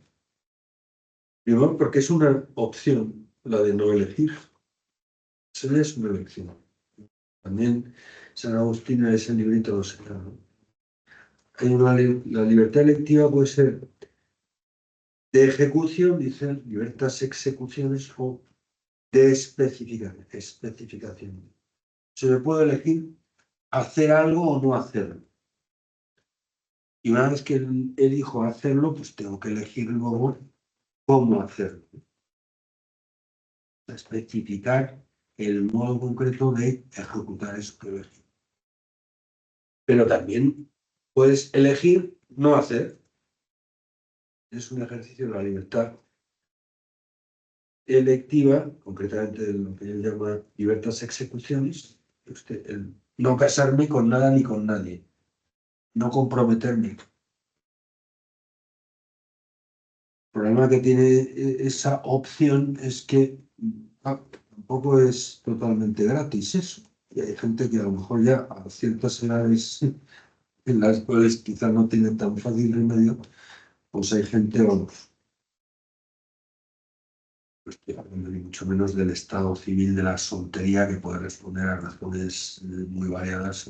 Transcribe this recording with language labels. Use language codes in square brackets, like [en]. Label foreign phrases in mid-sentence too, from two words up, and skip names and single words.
[es] Primero, porque es una opción, la de no elegir. Eso ya es una elección. También San Agustín en ese librito lo señala, ¿no? La libertad electiva puede ser de ejecución, dicen [la] libertas execuciones [es] o de especificación. Se me puede elegir hacer algo o no hacerlo. Y una vez que elijo hacerlo, pues tengo que elegir luego cómo hacerlo. Especificar el modo concreto de ejecutar eso que elegí. Pero también puedes elegir no hacer. Es un ejercicio de la libertad electiva, concretamente de lo que él llama [la] libertas execuciones, [es] el no casarme con nada ni con nadie, no comprometerme. El problema que tiene esa opción es que tampoco es totalmente gratis eso. Y hay gente que a lo mejor ya a ciertas edades en las cuales quizás no tiene tan fácil remedio, pues hay gente, vamos, no estoy hablando ni mucho menos del estado civil de la soltería que puede responder a razones muy variadas.